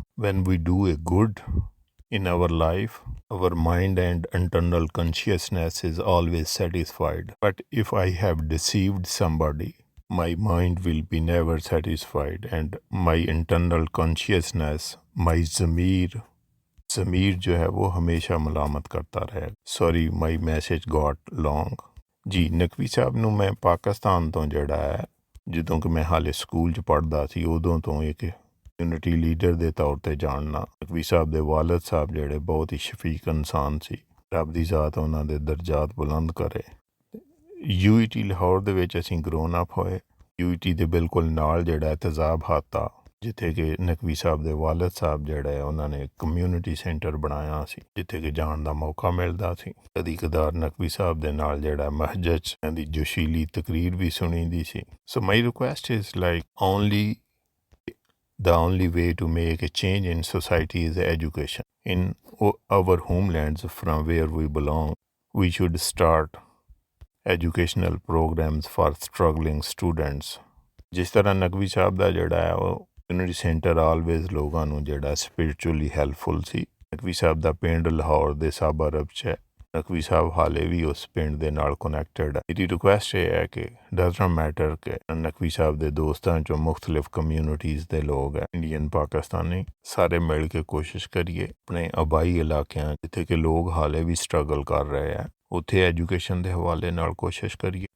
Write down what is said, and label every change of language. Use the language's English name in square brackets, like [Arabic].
[English] When we do a good in our life, our mind and internal consciousness is always satisfied. But if I have deceived somebody, my mind will be never satisfied, and my internal consciousness, my [Urdu] ज़मीर जो है वो हमेशा मलामत करता रहेगा. [English] Sorry, my message got long. [Punjabi] जी नकवी साहब ਨੂੰ ਮੈਂ ਪਾਕਿਸਤਾਨ ਤੋਂ ਜਿਹੜਾ ਹੈ, ਜਦੋਂ ਕਿ ਮੈਂ ਹਾਲੇ ਸਕੂਲ 'ਚ ਪੜ੍ਹਦਾ ਸੀ, ਉਦੋਂ ਤੋਂ ਇੱਕ ਕਮਿਊਨਿਟੀ ਲੀਡਰ ਦੇ ਤੌਰ ਤੇ ਜਾਣਨਾ. ਨਕਵੀ ਸਾਹਿਬ ਦੇ ਵਾਲਦ ਸਾਹਿਬ ਜਿਹੜੇ ਬਹੁਤ ਹੀ ਸ਼ਫੀਕ ਇਨਸਾਨ ਸੀ, ਰੱਬ ਦੀ ਜ਼ਾਤ ਉਹਨਾਂ ਦੇ ਦਰਜਾਤ ਬੁਲੰਦ ਕਰੇ. UET ਲਾਹੌਰ ਦੇ ਵਿੱਚ ਅਸੀਂ ਗਰੋਨ ਅਪ ਹੋਏ. UET ਦੇ ਬਿਲਕੁਲ ਨਾਲ ਜਿਹੜਾ ਤਜ਼ਾਬ ਹਾਤਾ, ਜਿੱਥੇ ਕਿ ਨਕਵੀ ਸਾਹਿਬ ਦੇ ਵਾਲਦ ਸਾਹਿਬ ਜਿਹੜਾ ਹੈ ਉਹਨਾਂ ਨੇ ਕਮਿਊਨਿਟੀ ਸੈਂਟਰ ਬਣਾਇਆ ਸੀ, ਜਿੱਥੇ ਕਿ ਜਾਣ ਦਾ ਮੌਕਾ ਮਿਲਦਾ ਸੀ. ਕਦੀ ਕਦਾਰ ਨਕਵੀ ਸਾਹਿਬ ਦੇ ਨਾਲ ਜਿਹੜਾ ਮਸਜਿਦ 'ਚ ਦੀ ਜੋਸ਼ੀਲੀ ਤਕਰੀਰ ਵੀ ਸੁਣੀਦੀ ਸੀ. [English] So my request is like the only way to make a change in society is education. In our homelands from where we belong, we should start educational programs for struggling students. [Punjabi] ਜਿਸ ਤਰ੍ਹਾਂ ਨਕਵੀ ਸਾਹਿਬ ਦਾ ਜਿਹੜਾ ਹੈ ਉਹ ਕਮਿਊਨਿਟੀ ਸੈਂਟਰ ਆਲਵੇਜ਼ ਲੋਕਾਂ ਨੂੰ ਜਿਹੜਾ ਸਪਿਰਿਚੁਅਲੀ helpful ਸੀ. ਨਕਵੀ ਸਾਹਿਬ ਦਾ ਪਿੰਡ ਲਾਹੌਰ ਦੇ ਸਾਬਰਬ 'ਚ ਹੈ. ਨਕਵੀ ਸਾਹਿਬ ਹਾਲੇ ਵੀ ਉਸ ਪਿੰਡ ਦੇ ਨਾਲ ਕਨੈਕਟਡ ਹੈ. ਮੇਰੀ ਰਿਕੁਐਸਟ ਇਹ ਹੈ ਕਿ [English] does not matter [Punjabi] ਕਿ ਨਕਵੀ ਸਾਹਿਬ ਦੇ ਦੋਸਤਾਂ 'ਚੋਂ ਮੁਖਤਲਿਫ ਕਮਿਊਨਿਟੀਜ਼ ਦੇ ਲੋਕ ਹੈ, ਇੰਡੀਅਨ ਪਾਕਿਸਤਾਨੀ, ਸਾਰੇ ਮਿਲ ਕੇ ਕੋਸ਼ਿਸ਼ ਕਰੀਏ ਆਪਣੇ ਆਬਾਈ ਇਲਾਕਿਆਂ ਜਿੱਥੇ ਕਿ ਲੋਕ ਹਾਲੇ ਵੀ ਸਟਰਗਲ ਕਰ ਰਹੇ ਹੈ, ਉੱਥੇ ਐਜੂਕੇਸ਼ਨ ਦੇ ਹਵਾਲੇ ਨਾਲ ਕੋਸ਼ਿਸ਼ ਕਰੀਏ.